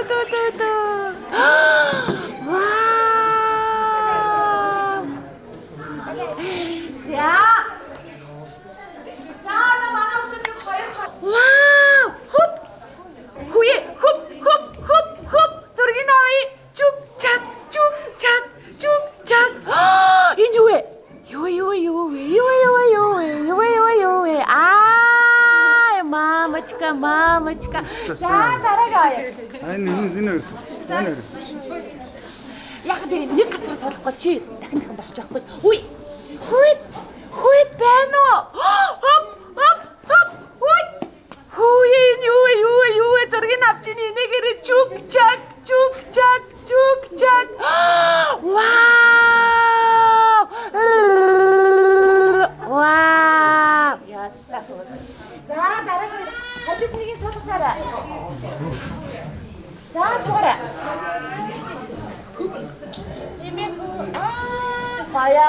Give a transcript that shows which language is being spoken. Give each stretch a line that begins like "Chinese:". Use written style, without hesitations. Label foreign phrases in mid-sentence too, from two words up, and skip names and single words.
Mongolian: Вау! За. Саана манай хүүхдүүд хоёр. Вау! Хоп. Хуе. Хоп. Зургийн авъя. Чук чак. Энэ юу вэ? Ай, мамочка. За дараагаа. Энэ. Яг би нэг газар суулгахгүй чи дахин босч явахгүй. Хүйт байна уу? Хоп. Хүйе юу зургийг авчин энийгээр чук чак. Вау! Яста. За дараагийн хажууд нэгийг суулгачаарай. За суугаарай. Гая.